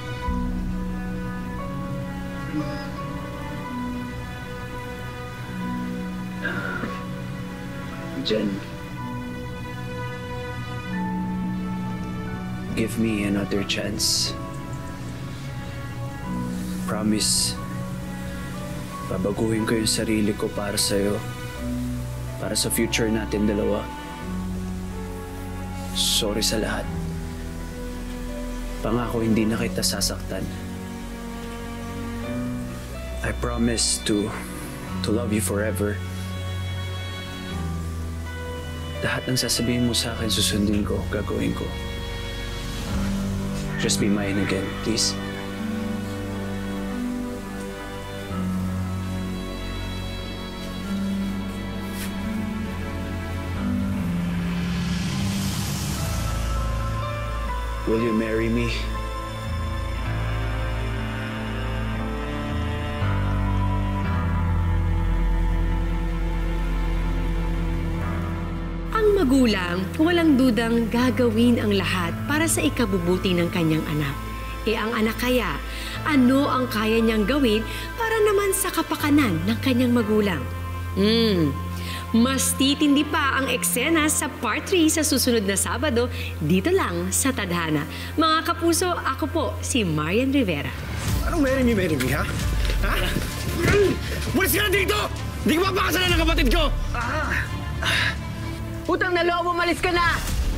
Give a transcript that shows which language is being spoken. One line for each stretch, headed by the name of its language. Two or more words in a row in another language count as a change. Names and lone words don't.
English: Jen, give me another chance. Promise,
Filipino: babaguhin ko yung sarili ko para sa'yo. Para sa future natin dalawa. Sorry sa lahat. Pangako hindi na kita sasaktan.
English: I promise to love you forever.
Filipino: Lahat ng sasabihin mo sa akin, susundin ko, gagawin ko.
English: Just be mine again, please. Will you marry me?
Filipino: Ang magulang, walang dudang gagawin ang lahat para sa ikabubuti ng kanyang anak. E ang anak kaya, ano ang kaya niyang gawin para naman sa kapakanan ng kanyang magulang? Mas titindi pa ang eksena sa Part 3 sa susunod na Sabado dito lang sa Tadhana. Mga kapuso, ako po si Marian Rivera. Anong
English: marry me,
Filipino: ha? Ha? Bulis ka na dito! Hindi ka mapakasalan ng kapatid ko! Utang na loob, umalis ka na!